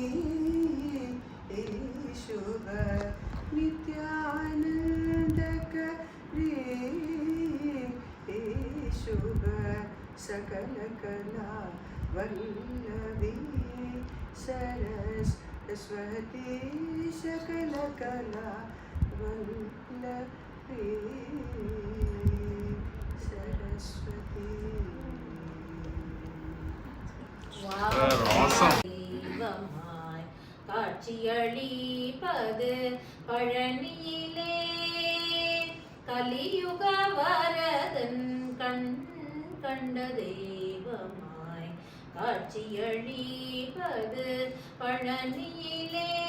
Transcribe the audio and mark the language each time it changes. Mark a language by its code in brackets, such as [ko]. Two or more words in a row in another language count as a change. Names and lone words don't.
[sa] शुभ नित्यानंदकरी शुभ सकल कला वल्लवी सरस्वती सकल कला वल्लवी सरस्वती. [en] Awesome. [ta] தெய்வமாய் காட்சியளிப்பது பழனியிலே கலியுக வரதன் கண் கண்ட தெய்வமாய் காட்சியளிப்பது பழனியிலே